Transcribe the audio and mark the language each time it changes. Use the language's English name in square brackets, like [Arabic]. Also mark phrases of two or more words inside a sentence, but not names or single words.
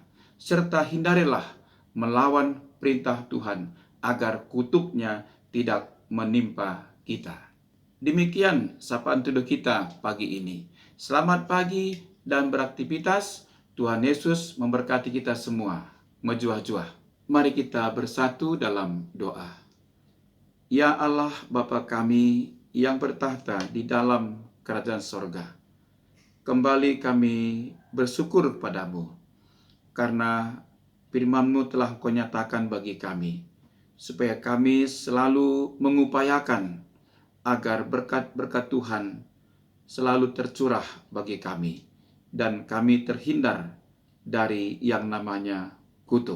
[Indonesian] Serta hindarilah melawan perintah Tuhan, agar kutuknya tidak menimpa kita. Demikian sapaan teduh kita pagi ini. Selamat pagi dan beraktivitas. Tuhan Yesus memberkati kita semua. Mejuah-juah. Mari kita bersatu dalam doa. Ya Allah Bapa kami yang bertahta di dalam kerajaan sorga, kembali kami bersyukur padamu karena firman-Mu telah Kau nyatakan bagi kami, supaya kami selalu mengupayakan agar berkat-berkat Tuhan selalu tercurah bagi kami, dan kami terhindar dari yang namanya kutuk.